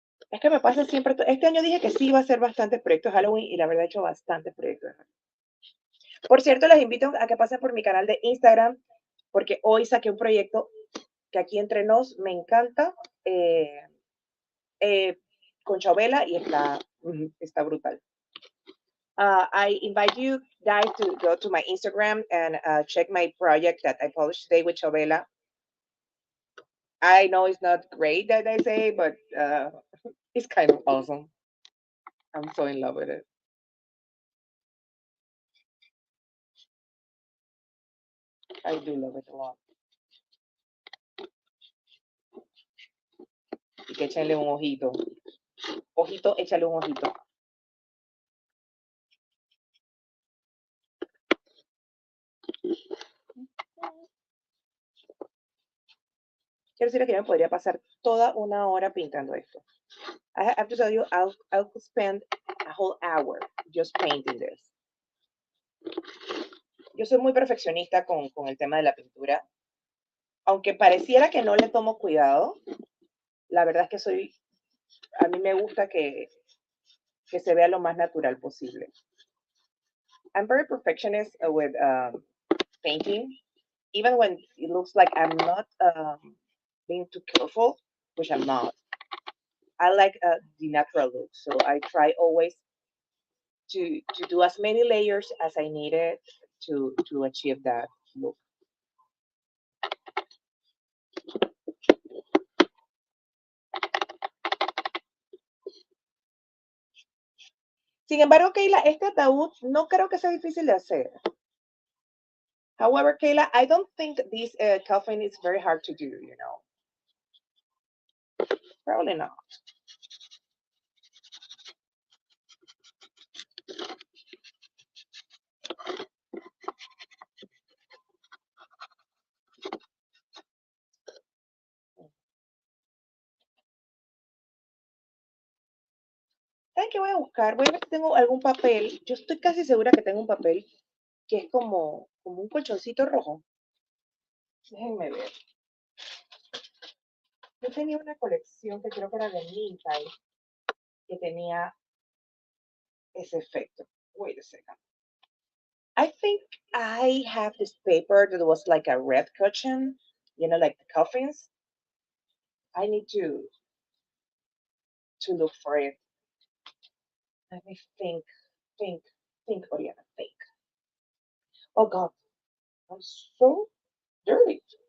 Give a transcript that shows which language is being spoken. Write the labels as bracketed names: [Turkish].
[Spanish] Es que me pasa siempre, este año dije que sí iba a hacer bastantes proyectos de Halloween y la verdad he hecho bastantes proyectos de Halloween. Por cierto, les invito a que pasen por mi canal de Instagram, porque hoy saqué un proyecto que aquí entre nos me encanta, eh, eh, con Chabela y está brutal. [English] I invite you guys to go to my Instagram and check my project that I published today with Chabela. I know it's not great that I say, but it's kind of awesome. I'm so in love with it. I do love it a lot. [Spanish] Y que échenle un ojito. Ojito, échale un ojito. Quiero decirles que yo me podría pasar toda una hora pintando esto. [English] I have to tell you, I'll spend a whole hour just painting this. [Spanish] Yo soy muy perfeccionista con el tema de la pintura. Aunque pareciera que no le tomo cuidado, la verdad es que a mí me gusta que se vea lo más natural posible. [English] I'm very perfectionist with painting, even when it looks like I'm not being too careful, which I'm not. I like the natural look, so I try always to do as many layers as I needed to achieve that look. [Spanish] Sin embargo, Keila, este ataúd no creo que sea difícil de hacer. [English] However, Kayla, I don't think this coffin is very hard to do, Probably not. [Spanish] ¿Saben qué voy a buscar? Voy a ver si tengo algún papel. Yo estoy casi segura que tengo un papel que es como un colchoncito rojo. Déjenme ver. Yo tenía una colección que creo que era de Mintai que tenía ese efecto. [English] Wait a second. I think I have this paper that was like a red cushion, like the coffins. I need to look for it. Let me think, Oriana, think. Oh God, I'm so dirty.